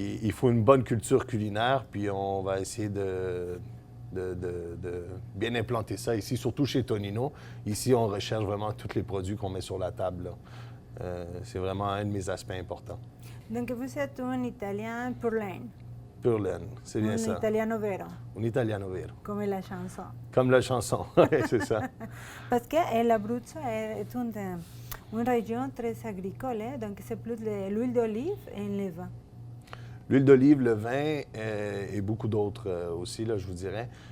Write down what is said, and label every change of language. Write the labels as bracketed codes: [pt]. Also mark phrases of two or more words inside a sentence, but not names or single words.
[fr] Il faut une bonne culture culinaire, puis on va essayer de bien implanter ça ici, surtout chez Tonino. Ici, on recherche vraiment tous les produits qu'on met sur la table, là. C'est vraiment un de mes aspects importants. Donc vous êtes un Italien pur laine, Pure laine, c'est bien un ça. [it] Italiano vero, Un italiano vero. [fr] comme la chanson. Comme la chanson, ouais, c'est ça. Parce que l'Abruzzo est une région très agricole, hein, donc c'est plus l'huile d'olive et le vin. L'huile d'olive, le vin et beaucoup d'autres aussi, là, je vous dirais.